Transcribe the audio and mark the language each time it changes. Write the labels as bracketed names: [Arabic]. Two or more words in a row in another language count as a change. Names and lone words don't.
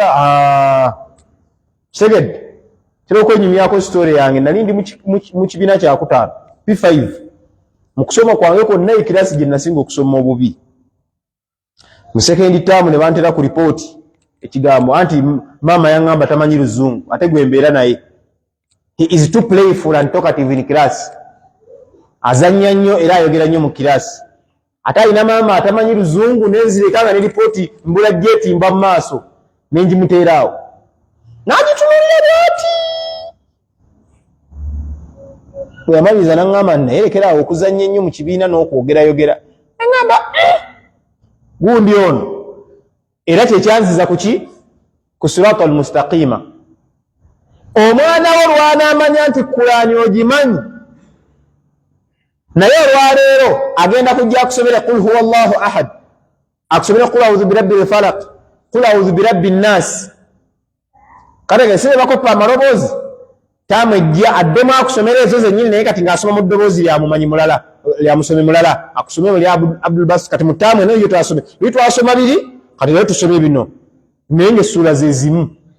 [Ganda] Kitegedde kira okwenyumyako sitore yange. Nali ndi mu kibiina kyakutaano P5. Mu kusoma kwange kwonna ekirasi gye nasinga okusoma obubi. Mu sekendi taamu ne bantera ku ripooti ekigambo anti maama yaŋŋamba tamanyi Luzungu ate gwe mbeera naye. [English] He is too playful and talkative in class. [Ganda] Azannya nnyo era ayogera nnyo mu kirasi. Ate alina maama atamanyi Luzungu nenzireka nga ne ripooti mbula gyetimba mu maaso nenjimuteeraawo n'agitunuulira bw'ati. Bwe yamaliriza n'aŋŋamba nayerekeraawo okuzannya ennyo mu kibiina n'okwogerayogera. Naŋŋamba gundi ono era kyekyanziza ku ki? [Arabic] Ku الصراط المستقيم. [Ganda] Omwana wo lw'anaamanya nti Qur'ani ogimanyi naye olwaleero agenda kujja akusomera [Arabic] قل هو الله أحد, [Ganda] akusomera [Arabic] قل أعوذ برب الفلق, قل أعوذ برب الناس. [Ganda] Kale sebe bakopa amaloboozi tamwejja addemu akusomera ezo zennyini naye kati ng'asoma mu ddoboozi lya mumanyi mulala lya musomi mulala akusomera lya Abdul Bas. Kati mutamu eno yo twasome bye twasoma biri kati leo tusome bino naye ng'essula ze zimu.